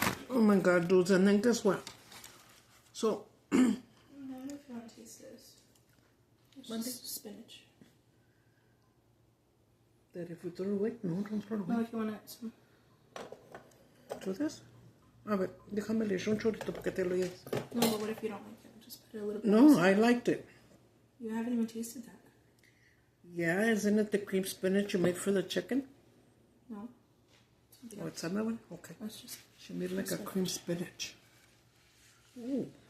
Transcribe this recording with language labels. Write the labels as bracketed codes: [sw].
[en] Oh my God, dudes, and then guess what? So, I don't know if you want to taste this. It's just spinach. That if we throw it away? No, don't throw it away. No, if you want to add some. To this? [es] A ver, déjame le echo un chorrito para que te lo lleves. [en] No, but what if you don't like it? Just put it a little bit. No, I liked it. You haven't even tasted that. Yeah, isn't it the cream spinach you made for the chicken? No. Oh, it's another one? Okay. That's just... She made like a cream spinach. Ooh.